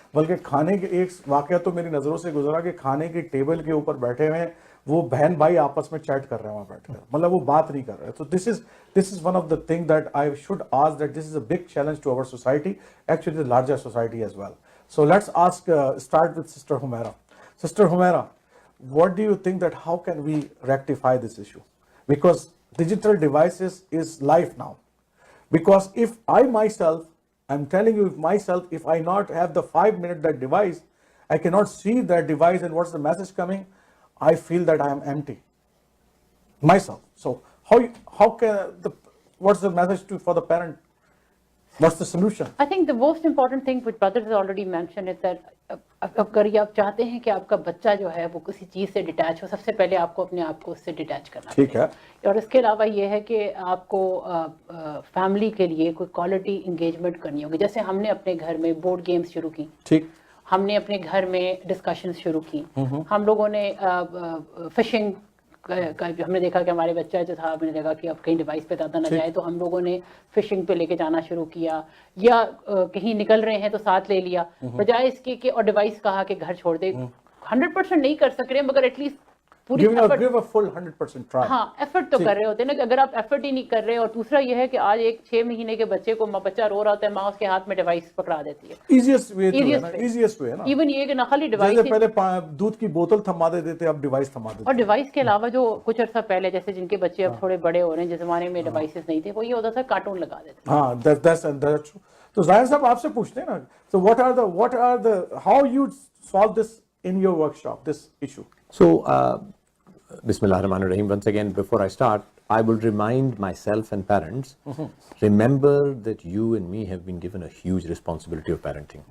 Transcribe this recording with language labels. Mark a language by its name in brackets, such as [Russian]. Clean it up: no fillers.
[Hindi] बल्कि खाने के एक वाकया तो मेरी नज़रों से गुजरा कि खाने की टेबल के ऊपर बैठे हुए हैं, वो बहन भाई आपस में चैट कर रहे हैं वहाँ बैठकर, मतलब वो बात नहीं कर रहे। [English] तो this is one of the thing that I should ask, that this is a big challenge to our society, actually the larger society as well. So let's ask, start with Sister Humaira. Sister Humaira, what do you think that how can we rectify this issue? Because digital devices is life now. Because if I myself, I'm telling you myself, if I not have the 5 minute that device, I cannot see that device and what's the message coming, I feel that I am empty myself. So how can what's the message for the parent? What's the solution? [Hindi] I think the most important thing which brothers has already mentioned is that अगर ये आप चाहते हैं कि आपका बच्चा जो है वो किसी चीज़ से डिटैच हो, सबसे पहले आपको अपने आप को उससे डिटैच करना ठीक है। और इसके अलावा ये है कि आपको फैमिली के लिए कोई क्वालिटी इंगेजमेंट करनी होगी। जैसे हमने अपने घर में बोर्ड गेम्स शुरू की, ठीक, हमने अपने घर में डिस्कशंस शुरू की, हम लोगों ने फिशिंग हमने देखा कि हमारे बच्चा जो था, हमने देखा कि अब कहीं डिवाइस पे ज़्यादा ना जाए, तो हम लोगों ने फिशिंग पे लेके जाना शुरू किया, या कहीं निकल रहे हैं तो साथ ले लिया, बजाय इसके कि और डिवाइस कहा कि घर छोड़ दे। 100% नहीं कर सक रहे मगर एटलीस्ट पूरी [English] give a full 100% try. [Hindi] हाँ, एफर्ट तो कर रहे होते हैं ना। कि अगर आप एफर्ट ही नहीं कर रहे, और दूसरा ये है कि आज एक 6 महीने के बच्चे को बच्चा रो रहा होता है, माँ उसके हाथ में डिवाइस पकड़ा देती है। Easiest way है ना। इवन ये कि ना खाली डिवाइस, जैसे पहले दूध की बोतल थमा देते थे, अब डिवाइस थमा देते। और डिवाइस के अलावा जो कुछ अर्सा पहले, जैसे जिनके बच्चे अब थोड़े बड़े हो रहे हैं, जिस जमाने में डिवाइसेस नहीं थे, वो ये होता था कार्टून लगा देते। [English] हाँ, that's true. तो जाहिर साहब आपसे पूछते हैं ना, so what are the how you solve this in your workshop, this issue? So Bismillahirrahmanirrahim. Once again, before I start, I will remind myself and parents, remember that you and me have been given a huge responsibility of parenting.